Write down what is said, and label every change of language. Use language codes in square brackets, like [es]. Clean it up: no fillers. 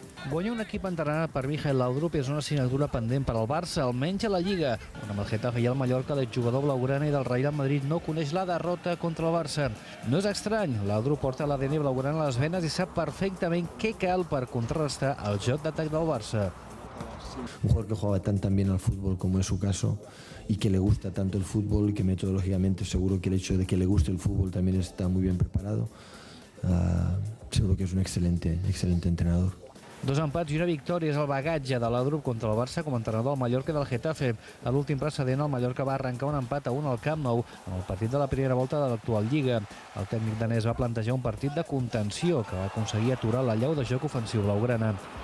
[ca] Guanyar un equip entrenat per Michael Laudrup és una assignatura pendent per al Barça, almenys a la Lliga, on amb el Getafe i el Mallorca l'exjugador blaugrana i del Real Madrid no coneix la derrota contra el Barça. No és estrany, Laudrup porta l'ADN blaugrana a les venes i sap perfectament què cal per contrarrestar el joc d'atac del Barça. [es] Un jugador que juega tan bien al fútbol como es su caso y que le gusta tanto el fútbol y que metodológicamente seguro que el hecho de que le guste el fútbol también está muy bien preparado. Seguro que es un excelente entrenador. [ca] 2 empats i una victòria és el bagatge de Laudrup contra el Barça com a entrenador del Mallorca i del Getafe. A l'últim precedent, el Mallorca va arrencar un empat a 1 al Camp Nou en el partit de la primera volta de l'actual Lliga. El tècnic danès va plantejar un partit de contenció que va aconseguir aturar la llau de joc ofensiu blaugrana.